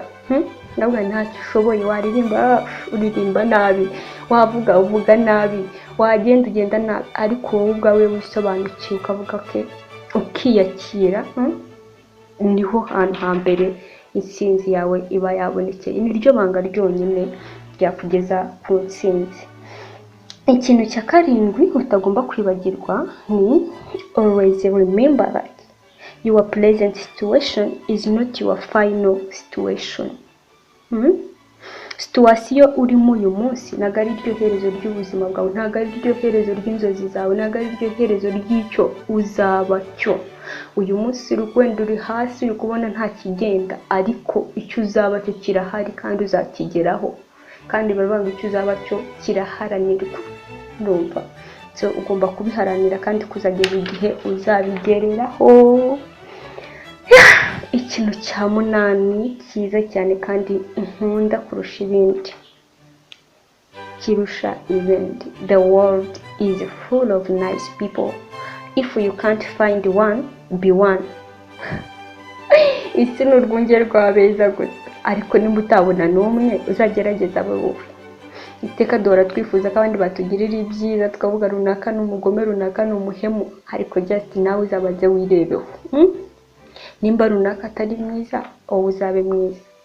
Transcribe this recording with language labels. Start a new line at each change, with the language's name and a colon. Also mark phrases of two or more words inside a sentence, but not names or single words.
Kinyarwanda: Nabwo ntacyo ushoboye, waririmba uririmba nabi, wavuga uvuga nabi, wagenda ugenda nabi, ariko wowe ubwawe wisobanukiwe ukavuga ke ukiyakira, niho hantu hambere intsinzi yawe iba yabonekeye. Niryo banga ryonyine ryakugeza ku ntsinzi. Ikintu cya karindwi utagomba kwibagirwa ni
English: always remember that your present situation is not your final situation.
Kinyarwanda: Situation urimo uyu munsi ntabwo ari ryo herezo ry'ubuzima bwawe, ntabwo ari ryo herezo ry'inzozi zawe, ntabwo ari ryo herezo ry'icyo uzaba cyo. Uyu munsi wenda uri hasi uri kubona nta kigenda, ariko icyo uzaba cyo kirahari kandi uzakigeraho, kandi baravuga icyo uzaba cyo kiraharanirwa. Ndumva so ugomba kubiharanira kandi kuzageza igihe uzabigereraho. Ikintu cya munani cyiza cyane kandi nkunda kurusha ibindi, kirusha ibindi,
English: the world is full of nice people. If you can't find one, be one.
Kinyarwanda: Isi ni urwunge rw'abeza gusa, ariko nimba utabona n'umwe uzagerageza abo wowe. Iteka duhora twifuza ko abandi batugirira ibyiza, tukavuga runaka ni umugome, runaka ni umuhemu, ariko just nawe uzabaze wirebeho. Nimba runaka atari mwiza, wowe uzabe mwiza.